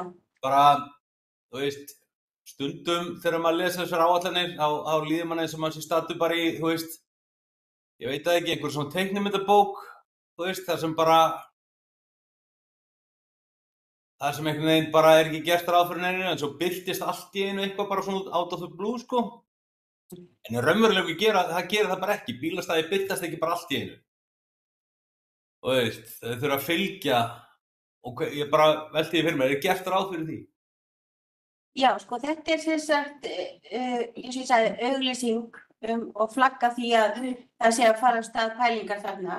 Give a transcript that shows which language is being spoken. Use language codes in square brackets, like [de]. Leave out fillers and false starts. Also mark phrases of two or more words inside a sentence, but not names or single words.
[is] Bara, þú veist, stundum þegar maður lesa þessar áætlanir, þá líður mann eins og maður sé stattur bara í, þú veist, ég veit það ekki, einhver svona teiknimyndabók, þú veist, það sem einhvern veginn bara er ekki gert ráð fyrir neinu, en svo birtist allt í einu eitthvað bara svona [en] out of the blue, [is] sko. En raunverulega það gerir það bara ekki, bílastæði birtast ekki bara allt í einu. Og þú veist, þau þurfa að fylgja, og ég bara velti því fyrir mér, er gert ráð fyrir því? Já, sko, þetta er sem sagt, eins og ég sagði, auglýsing og flagga því að það sé að fara af stað pælingar þarna.